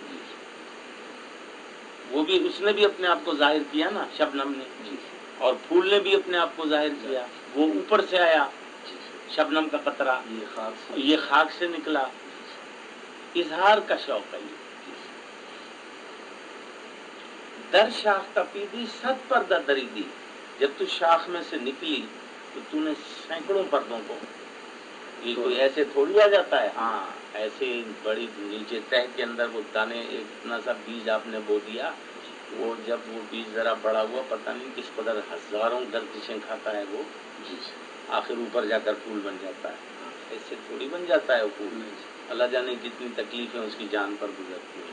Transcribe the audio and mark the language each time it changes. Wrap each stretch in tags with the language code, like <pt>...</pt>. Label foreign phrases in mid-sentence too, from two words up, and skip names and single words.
<ur>وہ بھی اس نے بھی اپنے آپ کو ظاہر کیا نا، شبنم نے، اور پھول نے بھی اپنے آپ کو ظاہر کیا، وہ اوپر سے آیا شبنم کا قطرہ، یہ خاک سے نکلا، اظہار کا شوق ہے یہ۔</ur> <fa>در شاخ تپیدی صد پردہ دریدی،</fa> <ur>جب تو شاخ میں سے نکلی تو تو نے سینکڑوں پردوں کو، یہ کوئی ایسے تھوڑی آ جاتا ہے، ہاں ایسے بڑی نیچے تہ کے اندر وہ دانے، ایک اتنا سا بیج آپ نے بو دیا، وہ جب وہ بیج ذرا بڑا ہوا، پتہ نہیں کس قدر ہزاروں گردشیں کھاتا ہے وہ، آخر اوپر جا کر پھول بن جاتا ہے، ایسے تھوڑی بن جاتا ہے وہ پھول، اللہ جانے کتنی تکلیفیں اس کی جان پر گزرتی ہیں۔</ur>